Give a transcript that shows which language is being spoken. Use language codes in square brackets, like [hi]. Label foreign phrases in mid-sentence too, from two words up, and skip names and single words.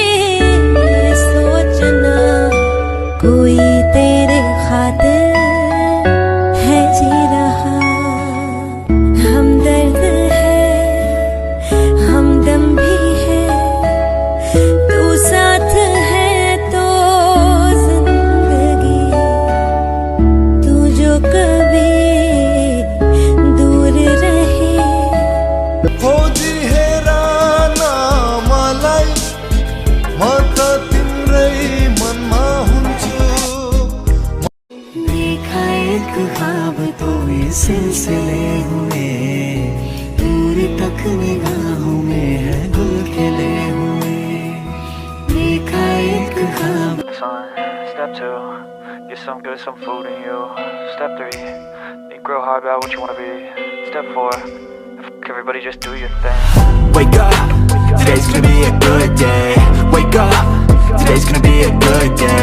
[hi] सोचना कोई तेरे खातिर है जी रहा हमदर्द है हमदम भी है तू साथ है तो जिंदगी तू जो कभी दूर रहे [ne] खोजी हेरान मलाई म त तिम्रै मनमा हुन्छु [hi] देखा एक ख्वाब तो ये सिलसिले हुए दूर तक निगाहों में है गुल खिले हुए देखा एक ख्वाब [en] Step 2, get some good, some food in you. Step 3, think real hard about what you wanna be. Step 4, everybody just do your thing. Wake up, today's gonna be a good day. Wake up, today's gonna be a good day.